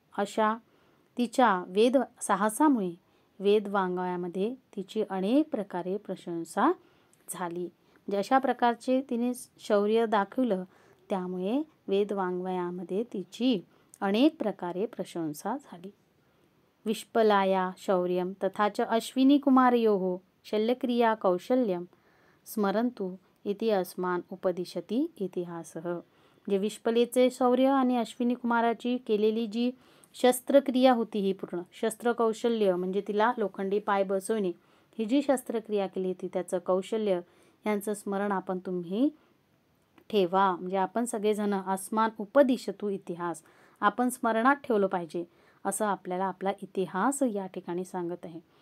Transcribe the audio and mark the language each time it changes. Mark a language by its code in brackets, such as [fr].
[mr] अशा तिच्या वेद साहसामुळे वेदवाङ्मयामध्ये तिची अनेक प्रकारे प्रशंसा झाली. म्हणजे अशा प्रकारचे तिने शौर्य दाखवलं, त्यामुळे वेदवाङ्मयामध्ये तिची अनेक प्रकारे प्रशंसा झाली. [sa] विष्पलाया शौर्यं तथा च अश्विनी कुमारयोः शल्यक्रिया कौशल्यं स्मरन्तु इति अस्मान् उपदिशति इतिहासः. [mr] म्हणजे विष्पलेचे शौर्य आणि अश्विनी कुमाराची केलेली जी शस्त्रक्रिया होती, ही पूर्ण शस्त्रकौशल्य म्हणजे तिला लोखंडी पाय बसवणे, ही जी शस्त्रक्रिया केली होती त्याचं कौशल्य, यांचं स्मरण आपण तुम्ही ठेवा. म्हणजे आपण सगळेजण [sa] अस्मान उपदिशतु इतिहास, [mr] आपण स्मरणात ठेवलं पाहिजे, असं आपल्याला आपला इतिहास या ठिकाणी सांगत आहे.